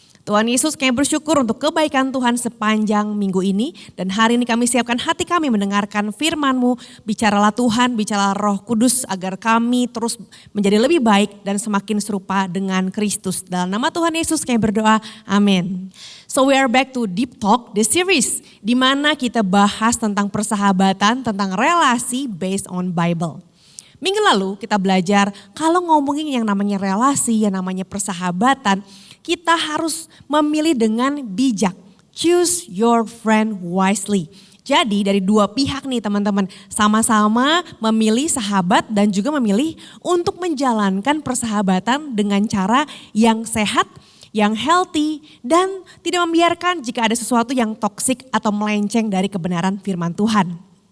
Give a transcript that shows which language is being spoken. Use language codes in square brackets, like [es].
[id] Tuhan Yesus, kami bersyukur untuk kebaikan Tuhan sepanjang minggu ini. Dan hari ini kami siapkan hati kami mendengarkan firman-Mu. Bicaralah Tuhan, bicaralah Roh Kudus agar kami terus menjadi lebih baik dan semakin serupa dengan Kristus. Dalam nama Tuhan Yesus kami berdoa, amin. [en] So we are back to Deep Talk, the series. [id] Di mana kita bahas tentang persahabatan, tentang relasi [en] based on Bible. [id] Minggu lalu kita belajar kalau ngomongin yang namanya relasi, yang namanya persahabatan, kita harus memilih dengan bijak. [en] Choose your friend wisely. [id] Jadi dari dua pihak nih teman-teman, sama-sama memilih sahabat dan juga memilih untuk menjalankan persahabatan dengan cara yang sehat, yang healthy, dan tidak membiarkan jika ada sesuatu yang toksik atau melenceng dari kebenaran firman Tuhan.